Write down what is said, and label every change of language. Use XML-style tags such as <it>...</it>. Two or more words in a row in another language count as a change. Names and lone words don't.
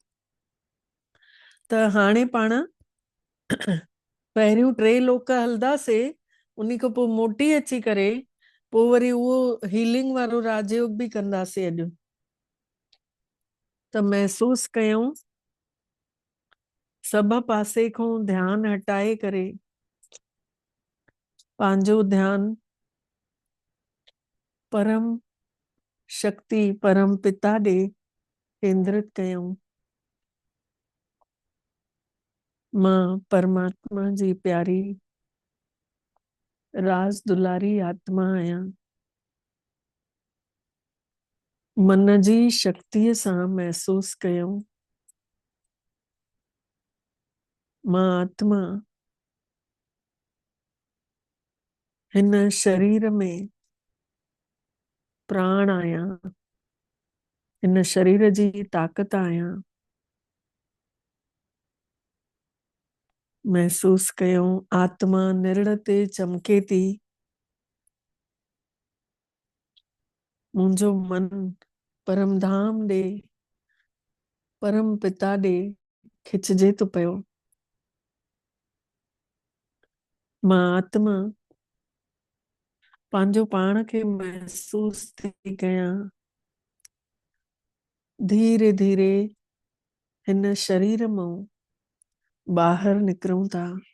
<sd>त हाणे पाण पहिरियों 3 लोक हलंदासीं, उन खां पोइ मोटी अची करे पोइ वरी उहो हीलिंग वारो राजयोग बि कंदासीं। अॼु त महसूस कयूं, सभ पासे खां ध्यानु हटाए करे पंहिंजो ध्यानु परम शक्ति, परम पिता ॾे केंद्रित कयूं। मां परमात्मा जी प्यारी राज दुलारी आत्मा आहियां। मन जी शक्तिअ सां महसूस कयूं, मां आत्मा हिन शरीर में प्राण आहियां, हिन शरीर जी ताक़त आहियां। महसूस कयूं आत्मा निरण ते चमके थी, मुंहिंजो मन परमधाम ॾे परम पिता ॾे खिचजे थो पियो। मां आत्मा पंहिंजो पाण खे महसूस थी कयां। धीरे धीरे हिन शरीर मां ॿाहिरि निकिरूं था।</sd>